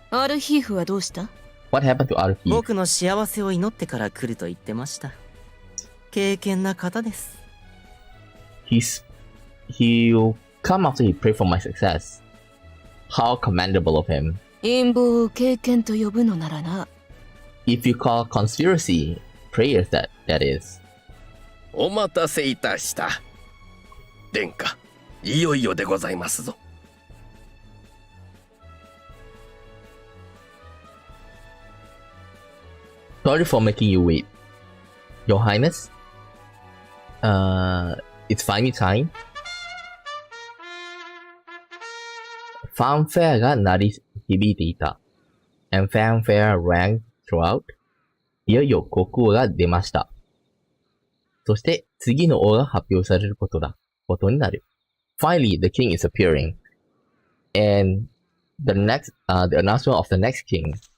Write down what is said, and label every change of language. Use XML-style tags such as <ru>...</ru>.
<ja>アルヒーフはどうした？</ja> <en>What happened to Arki?</en> <ja>僕の幸せを祈ってから来ると言ってました。敬虔な方です。</ja> <en>He'll come after he prayed for my success. How commendable of him.</en> <ja>陰謀を敬虔と呼ぶのならな。</ja> <en>If you call conspiracy prayers, that is.</en> <ja>お待たせいたした。殿下、いよいよでございますぞ。</ja> <en>Sorry for making you wait. Your Highness? It's finally time.</en> <ja>ファンフェアが鳴り響いていた。</ja> <en>And fanfare rang throughout.</en> <ja>いよいよ国王が出ました。そして次の王が発表されることになる。</ja> <en>Finally, the king is appearing. And the announcement of the next king.</en>